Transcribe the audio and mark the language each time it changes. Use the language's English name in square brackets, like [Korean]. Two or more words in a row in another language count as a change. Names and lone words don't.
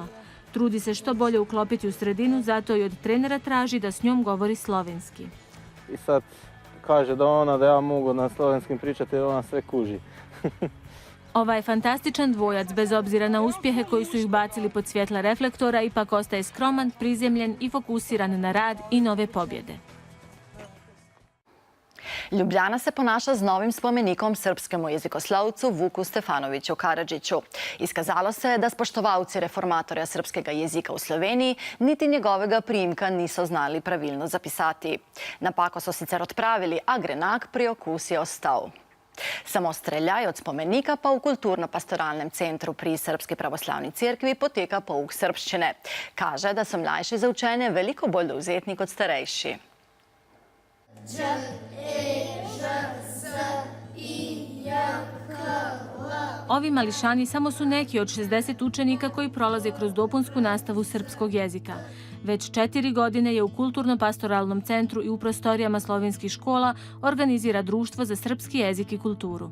[Croatian] Trudi se što bolje uklopiti u sredinu, zato i od trenera traži da s njom govori slovenski. I sad kaže da ja mogu na slovenskim pričati jer ona sve kuži. Ovaj fantastičan dvojac, bez obzira na uspjehe koji su ih bacili pod svjetla reflektora, ipak ostaje skroman, prizemljen i fokusiran na rad i nove pobjede. [Slovenian] Ljubljana se ponaša z novim spomenikom srpskemu jezikoslovcu Vuku Stefanoviću Karadžiću. Iskazalo se je da spoštovalci reformatorja srpskega jezika v Sloveniji niti njegovega priimka niso znali pravilno zapisati. Napako so sicer odpravili, a grenak priokus je ostal. Samo streljaj od spomenika pa v kulturno-pastoralnem centru pri Srpski pravoslavni cerkvi poteka pouk srbščine. Kaže, da so mlajši za učenje veliko bolj dovzetni kot starejši. [Serbian] Ovi mališani samo su neki od 60 učenika koji prolaze kroz dopunsku nastavu srpskog jezika. Već 4 godine je u Kulturno-pastoralnom centru i u prostorijama slovenskih škola organizira Društvo za srpski jezik i kulturu.